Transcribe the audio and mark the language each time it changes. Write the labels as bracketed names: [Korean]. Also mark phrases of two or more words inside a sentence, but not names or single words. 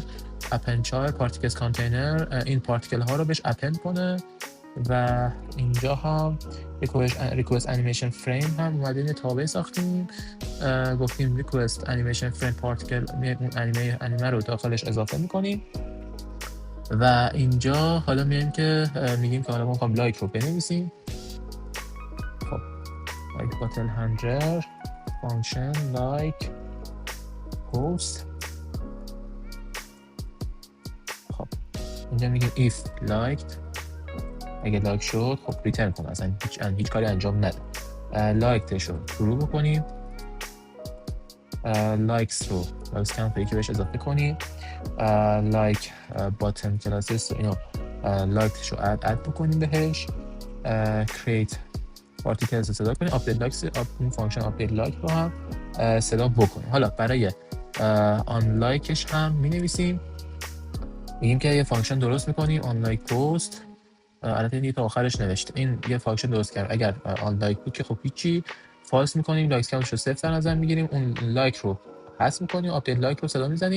[English] append char particles container [Persian] این پارتیکل ها رو بهش اپند کنه و اینجا هم [English] request animation frame [Persian] هم اومدیم یه تابع ساختیم، گفتیم [English] request animation frame particle [Persian] اون انیمه رو داخلش اضافه میکنیم و اینجا حالا میگیم که حالا ما میخوام لایک رو بنویسیم. [English] خب like battle handler function like post. [Persian] خب اینجا میگیم [English] if liked، [Persian] اگه لایک شد خب ریترن کنه، اصلا هیچ کاری انجام نده. لایکش رو شروع بکنیم، لایکس رو [English] likes count [Persian] یکی بهش اضافه کنیم، [English] like button classes [Persian] اینو لایکش رو اد بکنیم بهش، [English] create particles [Persian] صدا کنیم، [English] update likes [Persian] این فانکشن [English] update like [Persian] رو هم صدا بکنیم. حالا برای آن لایکش هم می نویسیم، میگیم که یه فانکشن درست میکنیم [English] unlike post. [Persian] البته دیگه تا آخرش نوشته این یه فانکشن درست کرد، اگر [English] unlike [Persian] بود که خب هیچی، فالس میکنیم، لایک کاونتش رو 0 در نظر میگیریم، اون لایک رو حذف میکنیم، [English] update like [Persian] رو صدا میزنیم.